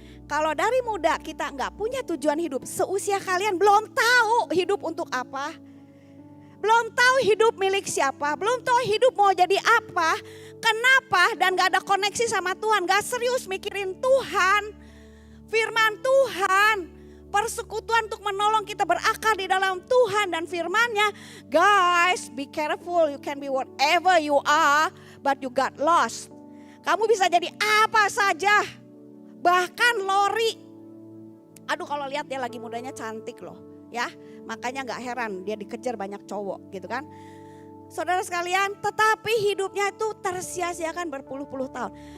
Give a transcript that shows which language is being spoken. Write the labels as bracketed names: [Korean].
[Indonesian] Kalau dari muda kita nggak punya tujuan hidup, seusia kalian belum tahu hidup untuk apa, belum tahu hidup milik siapa, belum tahu hidup mau jadi apa, kenapa, dan gak ada koneksi sama Tuhan, gak serius mikirin Tuhan, firman Tuhan, persekutuan untuk menolong kita berakar di dalam Tuhan dan firman-Nya. [English] Guys, be careful, you can be whatever you are, but you got lost. [Indonesian] Kamu bisa jadi apa saja, bahkan lori. Aduh, kalau lihat dia lagi mudanya cantik loh, ya. Makanya gak heran dia dikejar banyak cowok gitu kan. Saudara sekalian, tetapi hidupnya itu tersia-siakan berpuluh-puluh tahun.